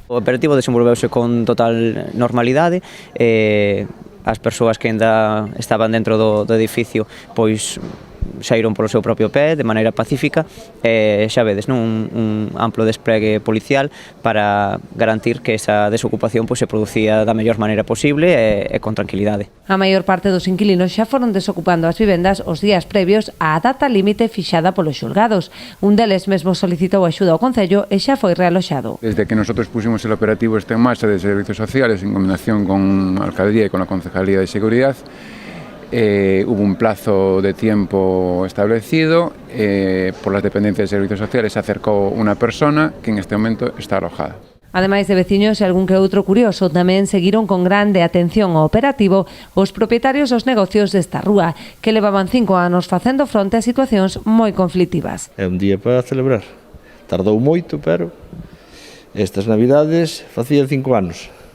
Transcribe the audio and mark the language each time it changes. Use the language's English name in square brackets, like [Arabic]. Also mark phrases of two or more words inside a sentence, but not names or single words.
[Galician] O operativo desenvolveuse con total normalidade. As persoas que ainda estaban dentro do edificio pois saíron polo seu propio pé, de maneira pacífica, e xa vedes, un amplo despregue policial para garantir que esa desocupación se producía da mellor maneira posible e con tranquilidade. A maior parte dos inquilinos xa foron desocupando as vivendas os días previos á data límite fixada polos xulgados. Un deles mesmo solicitou axuda ao Concello e xa foi realoxado. [Spanish] Desde que nosotros pusimos el operativo en marcha de servicios sociales en combinación con la Alcaldía y con la Concejalía de Seguridad, hubo un plazo de tiempo establecido, por las dependencias de servicios sociales se acercó una persona que en este momento está alojada. [Galician] Ademais de veciños e algún que outro curioso, tamén seguiron con grande atención ao operativo os propietarios dos negocios desta rúa, que levaban 5 anos facendo fronte a situacións moi conflitivas. É un día para celebrar. Tardou moito, pero estas navidades facía 5 anos.